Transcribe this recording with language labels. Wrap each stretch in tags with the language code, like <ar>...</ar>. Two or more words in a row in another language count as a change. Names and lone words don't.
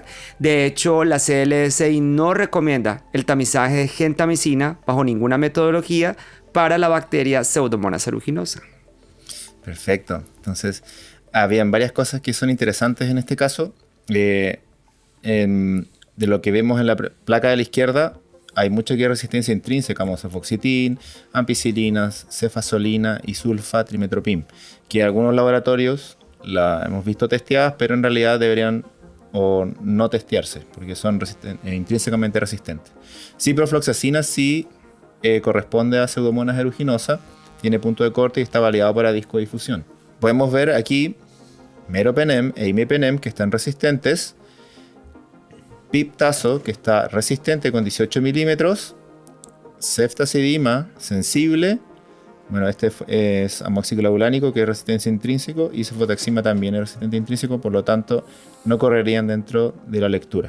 <es>De hecho, la CLSI no recomienda el tamizaje de gentamicina bajo ninguna metodología para la bacteria Pseudomonas aeruginosa. Perfecto. Entonces, habían varias cosas que son interesantes en este caso. De lo que vemos en la placa de la izquierda, hay mucha resistencia intrínseca, como cefoxitin, ampicilinas, cefazolina y sulfatrimetropim, que algunos laboratorios la hemos visto testeadas, pero en realidad deberían o no testearse, porque son intrínsecamente resistentes. Ciprofloxacina sí corresponde a Pseudomonas aeruginosa, tiene punto de corte y está validado para discodifusión. Podemos ver aquí meropenem e imipenem que están resistentes, piptazo que está resistente con 18 milímetros, ceftazidima sensible, bueno, este es amoxiclavulánico que es resistencia intrínseco y cefotaxima también es resistente intrínseco, por lo tanto no correrían dentro de la lectura.</es>